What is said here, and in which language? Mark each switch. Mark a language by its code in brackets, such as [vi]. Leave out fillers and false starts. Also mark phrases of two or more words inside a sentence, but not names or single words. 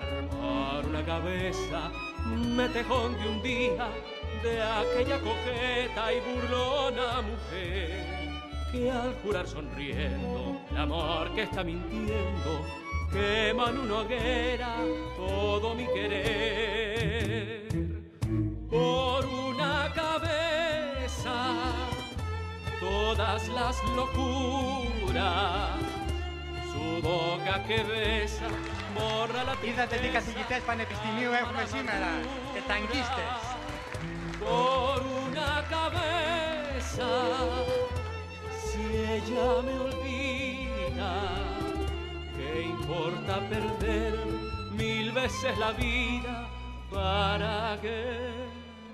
[es] Por una cabeza metejón de un día de aquella coqueta y burlona mujer que al jurar sonriendo el amor que está mintiendo quema en una hoguera todo mi querer. Por una cabeza todas las locuras, su boca que besa borra la tristeza. [el] Είδατε τι καθηγητές πανεπιστημίου έχουμε σήμερα και ταγκίστες. [es] Por una cabeza, si ella me olvida, ¿qué importa perder 1000 veces la vida? ¿Para qué?